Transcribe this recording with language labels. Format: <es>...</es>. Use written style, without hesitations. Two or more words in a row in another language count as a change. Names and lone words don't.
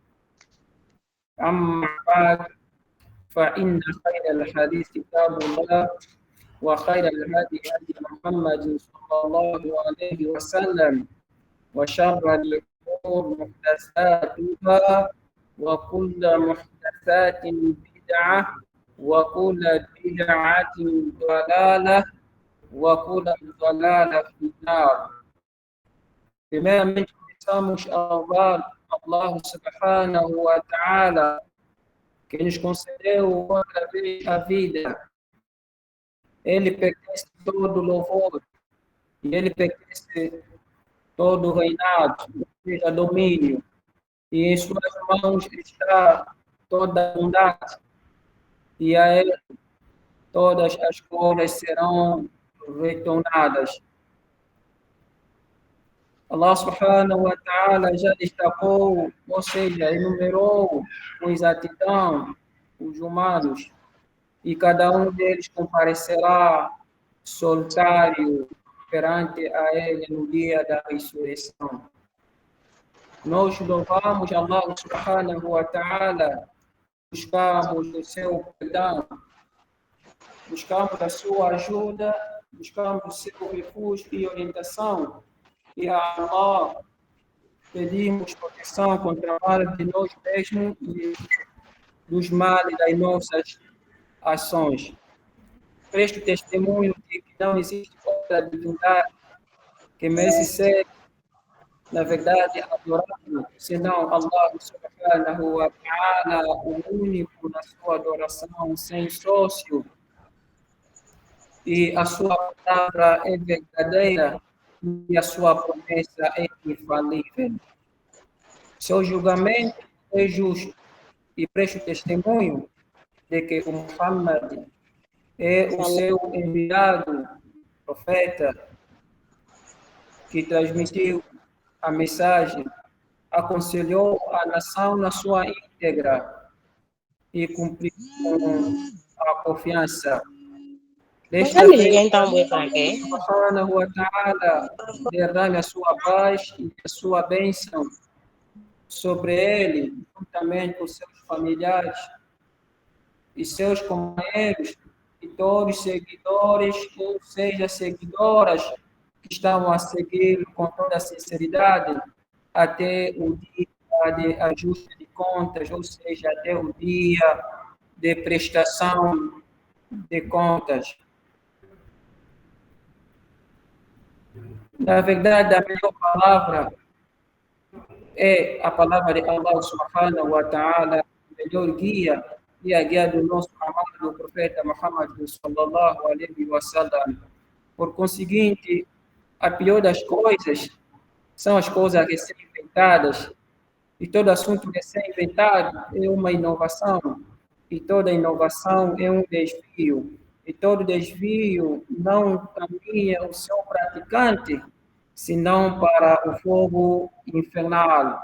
<ar>أما بعد، فإن خير الحديث كتاب الله، وخير الهدي هدي محمد صلى الله عليه وسلم، وشر الأمور محدثاتها، وكل محدثات بدعة، وكل بدعة ضلالة، وكل ضلالة في النار.</ar> <pt>Primeiramente, começamos a louvar Allah</pt> <ar>سبحانه وتعالى,</ar> <pt>que nos concedeu outra vez a vida. Ele pertence todo louvor, e ele pertence todo reinado, ou seja, domínio. E em suas mãos está toda a bondade, e a ele todas as coisas serão retornadas. Allah</pt> <ar>سبحانه وتعالى</ar> <pt>já destacou, ou seja, enumerou com exatidão os humanos, e cada um deles comparecerá solitário perante a ele no dia da ressurreição. Nós louvamos Allah</pt> <ar>سبحانه وتعالى,</ar> <pt>buscamos o seu perdão, buscamos a sua ajuda, buscamos o seu refúgio e orientação, e a Allah pedimos proteção contra o mal de nós mesmos e dos males das nossas ações. Presto testemunho de que não existe outra divindade que merece ser, na verdade, adorado, senão Allah</pt> <ar>سبحانه وتعالى,</ar> <pt>o único na sua adoração, sem sócio, e a sua palavra é verdadeira e a sua promessa é infalível. Seu julgamento é justo, e presto testemunho de que o Muhammad é o seu enviado profeta, que transmitiu a mensagem, aconselhou a nação na sua íntegra e cumpriu com a confiança. Desta vez,</pt> <ar>سبحانه وتعالى</ar> <pt>derrame a sua paz e a sua bênção sobre ele, juntamente com seus familiares e seus companheiros, e todos os seguidores, ou seja, seguidoras, que estão a seguir com toda a sinceridade até o dia de ajuste de contas, ou seja, até o dia de prestação de contas. Na verdade, a melhor palavra é a palavra de Allah</pt> <ar>سبحانه وتعالى,</ar> <pt>melhor guia, e a guia do nosso amado profeta Muhammad</pt> <ar>صلى الله عليه وسلم.</ar> <pt>Por conseguinte, a pior das coisas são as coisas recém-inventadas, e todo assunto recém-inventado é uma inovação, e toda inovação é um desvio, e todo desvio não caminha o seu praticante, senão para o fogo infernal.</pt>